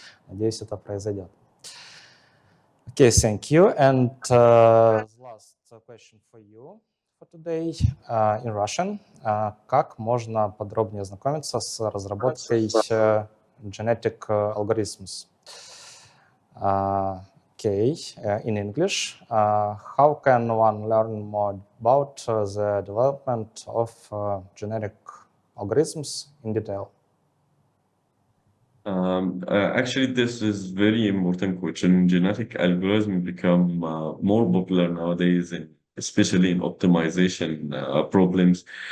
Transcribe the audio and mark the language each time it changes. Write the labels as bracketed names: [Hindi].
[Russian] Надеюсь, это произойдет. [English] Okay, thank you. And last question for you for today in Russian. [Russian] Как можно подробнее ознакомиться с разработкой genetic algorithms? [English] Okay, in English. How can one learn more about the development of genetic algorithms in detail? Actually, this is very important question. Genetic algorithms become more popular nowadays, especially in optimization problems.